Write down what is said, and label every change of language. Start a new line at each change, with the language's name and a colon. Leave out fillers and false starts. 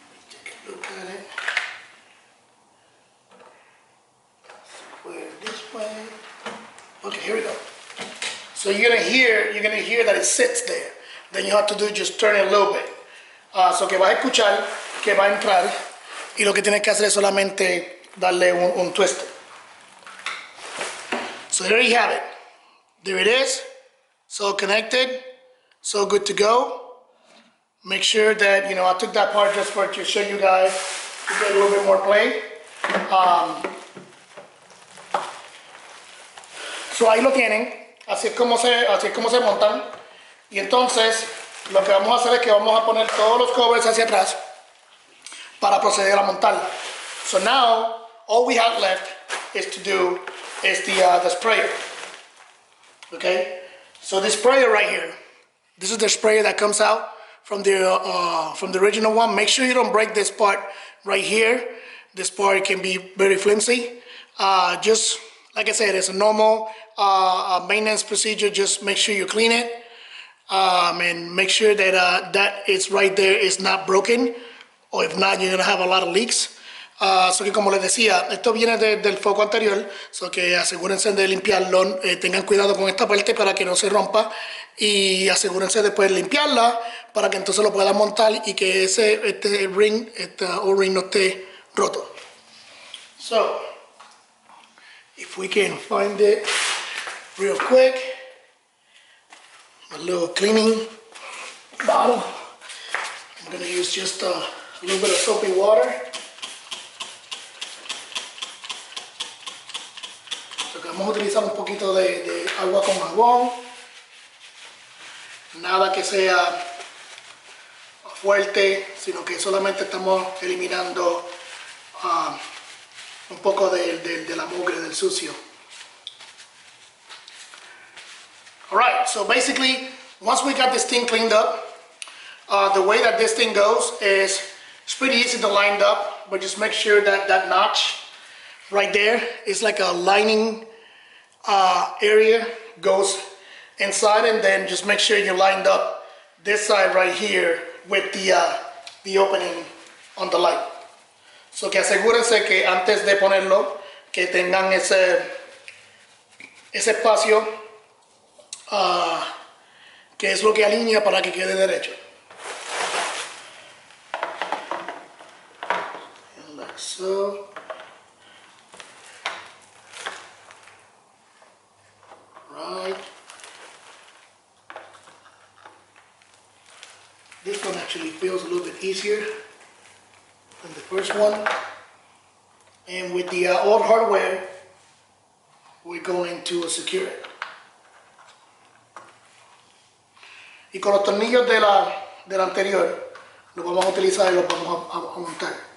English: Take a look at it. Square this way. Okay, here we go. So you're gonna hear that it sits there. Then you have to do just turn it a little bit.
Spanish: So que vas a escuchar que va a entrar y lo que tienes que hacer es solamente darle un twist.
English: So there you have it. There it is. So connected. So good to go. Make sure that, I took that part just to show you guys to get a little bit more play.
Spanish: So ahí lo tienen. Así es como se montan. Y entonces, lo que vamos a hacer es que vamos a poner todos los covers hacia atrás para proceder a montarlo.
English: So now, all we have left is to do the sprayer. Okay? So this sprayer right here, this is the sprayer that comes out from the original one. Make sure you don't break this part right here. This part can be very flimsy. Just like I said, it's a normal maintenance procedure. Just make sure you clean it and make sure that that is right there is not broken, or if not, you're gonna have a lot of leaks.
Spanish: So que como les decía, esto viene del foco anterior, so que asegúrense de limpiarlo, tengan cuidado con esta parte para que no se rompa y asegúrense después de limpiarla para que entonces lo puedan montar y que este O-ring no esté roto.
English: So, if we can find it. real quick. A little cleaning bottle. I'm going to use just a little bit of soapy water.
Spanish: So que vamos a utilizar un poquito de agua con jabón. Nada que sea fuerte, sino que solamente estamos eliminando un poco de la mugre, del sucio.
English: Alright, so basically, once we got this thing cleaned up, the way that this thing goes is it's pretty easy to line up, but just make sure that that notch right there is like a lining area goes inside, and then just make sure you lined up this side right here with the opening on the light.
Spanish: So que asegúrense que antes de ponerlo que tengan ese espacio que es lo que alinea para que quede derecho.
English: And like so. Right. This one actually feels a little bit easier than the first one. And with the old hardware, we're going to secure it.
Spanish: Y con los tornillos del anterior, los vamos a utilizar y los vamos a montar.